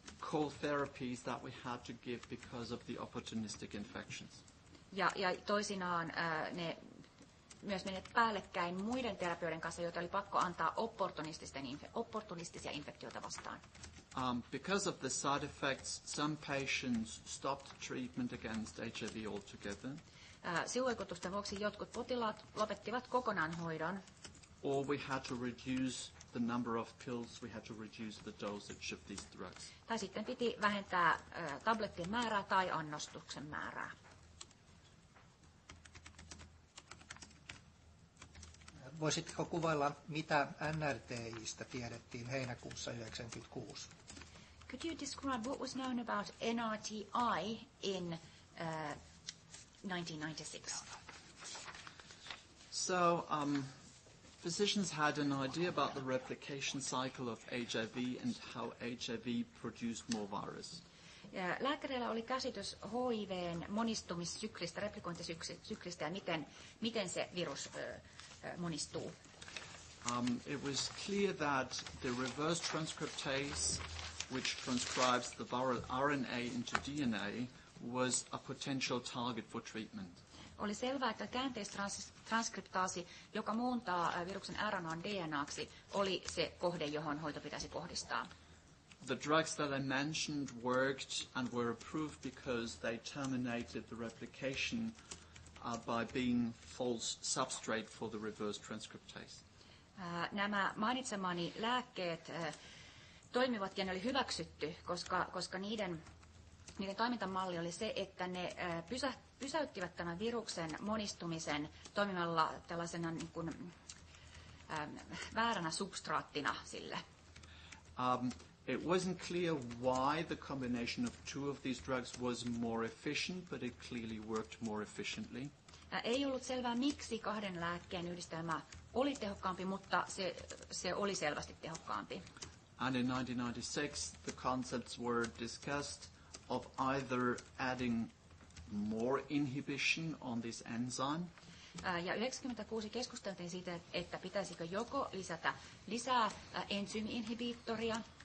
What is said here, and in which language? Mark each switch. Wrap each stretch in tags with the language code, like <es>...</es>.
<en>core therapies that we had to give because of the opportunistic infections.</en> <fi>Ja toisinaan ne myös menet päällekkäin muiden terapioiden kanssa, joita oli pakko antaa opportunistisia infektioita vastaan.</fi> <en>Because of the side effects, some patients stopped treatment against HIV altogether.</en> <fi>Sivuvaikutusten vuoksi jotkut potilaat lopettivat kokonaan hoidon.</fi> <en>Or we had to reduce the number of pills, we had to reduce the dosage of these drugs.</en> <fi>Tai sitten piti vähentää tablettien määrää tai annostuksen määrää. Voisitko kuvailla, mitä NRTI:stä tiedettiin heinäkuussa 1996?</fi> <en>Could you describe what was known about NRTI in 1996? So, physicians had an idea about the replication cycle of HIV and how HIV produced more virus.</en> <fi>Lääkäreillä oli käsitys HIV:n monistumissyklistä, replikointisyklistä ja miten se virus monistuu.</fi> <en>It was clear that the reverse transcriptase, which transcribes the viral RNA into DNA, was a potential target for treatment.</en> <fi>Oli selvää, että käänteistransskriptaasi, joka muuntaa viruksen RNA:n DNA:ksi, oli se kohde, johon hoito pitäisi kohdistaa.</fi> <en>The drugs that I mentioned worked and were approved because they terminated the replication by being false substrate for the reverse transcriptase.</en> <fi>Nämä mainitsemani lääkkeet toimivat ja ne oli hyväksytty, koska niiden toimintamalli oli se, että ne pysäyttivät tämän viruksen monistumisen toimimalla tällaisena niin kuin, vääränä substraattina sille.</fi> <en>It wasn't clear why the combination of two of these drugs was more efficient, but it clearly worked more efficiently.</en> <fi>Ei ollut selvää, miksi kahden lääkkeen yhdistelmä oli tehokkaampi, mutta se oli selvästi tehokkaampi.</fi> <en>And in 1996, the concepts were discussed of either adding more inhibition on this enzyme.</en> <fi>Ja 1996 keskusteltiin siitä, että pitäisikö joko lisätä lisää entsyymi-inhibiittoria.</fi>